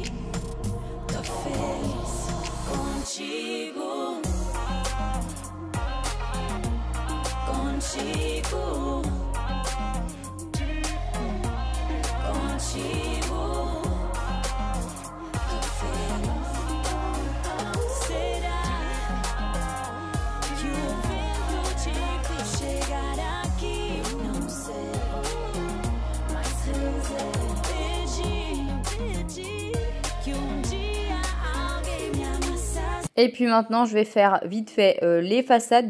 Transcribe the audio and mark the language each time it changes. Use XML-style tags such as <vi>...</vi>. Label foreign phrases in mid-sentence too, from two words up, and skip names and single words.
<pt>Tô feliz contigo, contigo, contigo. Tô feliz. Será?</pt> <fr>Et puis maintenant, je vais faire vite fait les façades.</fr>